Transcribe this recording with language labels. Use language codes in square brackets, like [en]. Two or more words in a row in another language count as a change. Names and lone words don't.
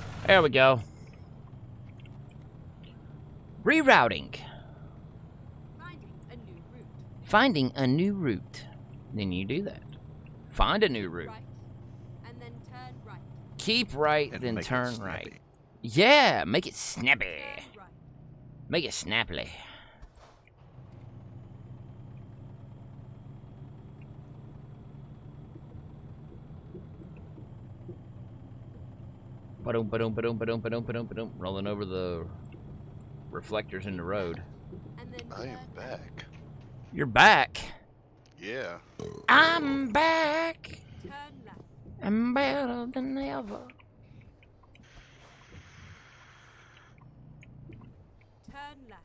[en] There we go. Rerouting. Finding a new route. Then you do that. Find a new route. Right. And then turn right. Keep right, And then make it turn snappy. right. Yeah, make it snappy. Turn right. Make it snappily. Ba-dum, ba-dum, ba-dum, ba-dum, ba-dum, ba-dum, ba-dum. Rolling over the reflectors in the road. And then I am turn back. You're back. Yeah. I'm back. Turn left. I'm better than ever. Turn left.